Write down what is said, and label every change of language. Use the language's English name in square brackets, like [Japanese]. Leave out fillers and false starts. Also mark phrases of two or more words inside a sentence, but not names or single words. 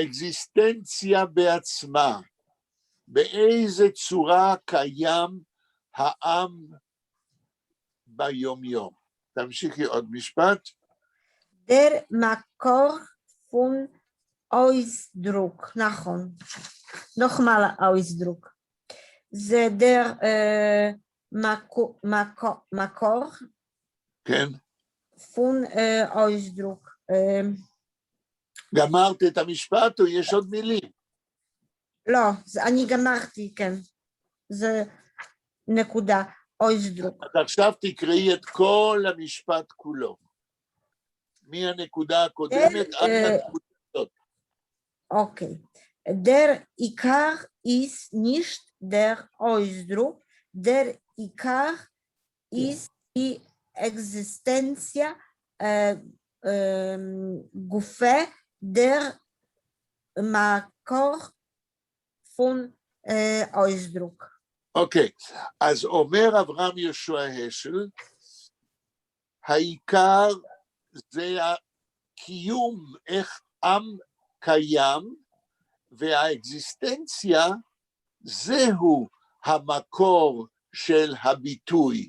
[Hebrew] האקזיסטנציה בעצמה, באיזה צורה קיים העם ביום יום. תמשיכי עוד משפט. [German] Der מקור von Ausdruck, [Hebrew] נכון. נוחמל Ausdruck. זה der מקור כן. [German] von Ausdruck. [Hebrew] גמרת את המשפט או יש עוד מילים? לא, אני גמרתי, כן. זה נקודה, Ausdruck. אז עכשיו תקראי את כל המשפט כולו. מהנקודה הקודמת עד הנקודה הזאת. Okay. [German] Der Ikar ist nicht der Ausdruck, der Ikar ist die Existentia Gufe der Makor von Ausdruck. [Hebrew] אוקיי, אז אומר אברהם יהושע השל, העיקר זה הקיום, איך עם קיים, והאקזיסטנציה זהו המקור של הביטוי.